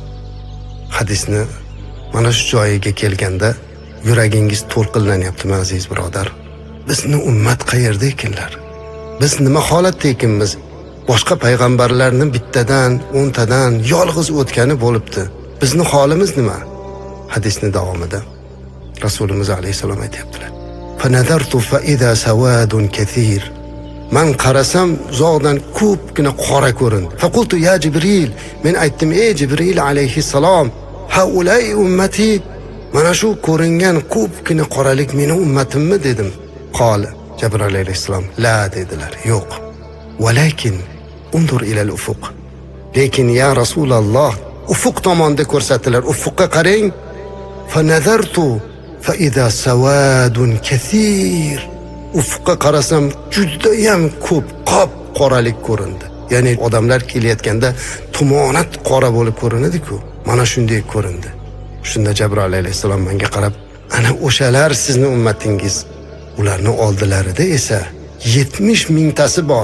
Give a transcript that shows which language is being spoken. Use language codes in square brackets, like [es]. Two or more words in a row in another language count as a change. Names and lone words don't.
[uz] Hadisni mana shu joyiga kelganda yuragingiz to'lqinlanyaptimi aziz birodar? Bizni ummat qayerda ekanlar? Biz nima holatda ekanmiz? Boshqa payg'ambarlarning bittadan, 10 tadan yolg'iz o'tgani bo'libdi. Bizni holimiz nima? Hadisni davomida Rasulimiz alayhissalom aytibdilar: [ar] "Fa nadartu fa idha sawadun kathir." [uz] Man qarasam uzoqdan ko'pgina qora ko'rindi. [ar] Faqultu ya Jibril, [uz] men aytdim: "Ey Jibril alayhissalom, [ar] haulay ummati." [uz] Mana shu ko'ringan ko'pgina qoralik meni ummatimmi dedim. Qol Jibril alayhissalom: "La" dedilar. "Yo'q. [ar] Walakin undur ila al-ufuq." [uz] Lekin ya Rasululloh, ufuq tomonda ko'rsatilar. Ufuqqa qarang. [ar] Fa nazartu fa idha sawadun kathir. [uz] Ufuqqa qarasam juda ham ko'p qop qoralik ko'rindi. Ya'ni odamlar kelayotganda tumonat qora bo'lib ko'rinadi-ku. Mana shunday ko'rindi. Shunda Jibril alayhissalom menga qarab: "Ana o'shalar sizning ummatingiz. Ularning oldilarida esa 70 mingtasi bor.